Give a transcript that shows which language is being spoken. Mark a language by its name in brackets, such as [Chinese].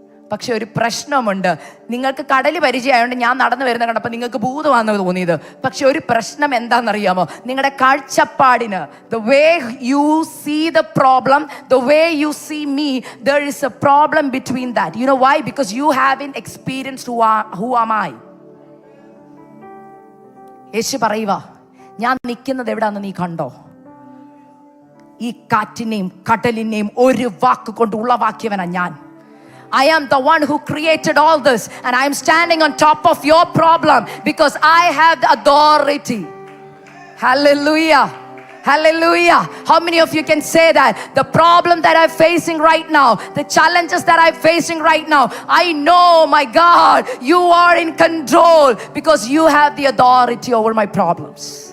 [Malayalam] പക്ഷെ ഒരു പ്രശ്നമുണ്ട്. നിങ്ങൾക്ക് കടല് പരിചയമായതുകൊണ്ട് ഞാൻ നടന്നു വരുന്ന കണ്ടപ്പോൾ നിങ്ങൾക്ക് ഭൂതമാണെന്ന് തോന്നിയത്. പക്ഷെ ഒരു പ്രശ്നം എന്താണെന്നറിയാമോ? നിങ്ങളുടെ കാഴ്ചപ്പാടിന്, [English] the way you see the problem, the way you see me, there is a problem between that. You know why? Because you haven't experienced who am I. [Malayalam] യേശു പറയുക, ഞാൻ നിൽക്കുന്നത് എവിടാന്ന് നീ കണ്ടോ? ഈ കാറ്റിനെയും കടലിനെയും ഒരു വാക്ക് കൊണ്ട് ഉളവാക്കിയവനാ ഞാൻ. [English] I am the one who created all this, and I am standing on top of your problem because I have the authority. Hallelujah. Hallelujah. How many of you can say that? The problem that I'm facing right now, the challenges that I'm facing right now, I know, my God, you are in control because you have the authority over my problems.